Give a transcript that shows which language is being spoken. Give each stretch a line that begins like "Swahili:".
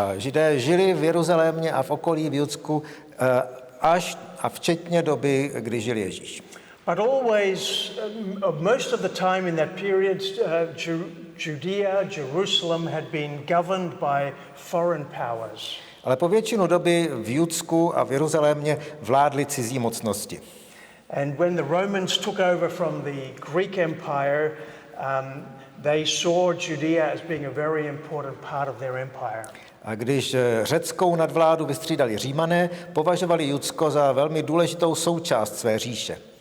Czech: A Židé žili v Jeruzalémě a v okolí v Judsku až a včetně doby, kdy žil Ježíš.
English: But always, most of the time in that period, Judea, Jerusalem had been governed by foreign powers.
Czech: Ale po většinu doby v Judsku a v Jeruzalémě vládly cizí mocnosti.
English: And when the Romans took over from the Greek Empire, they saw Judea as being a very important part of their empire.
Czech: A když řeckou nadvládu vystřídali Římané, považovali Judsko za velmi důležitou součást své říše.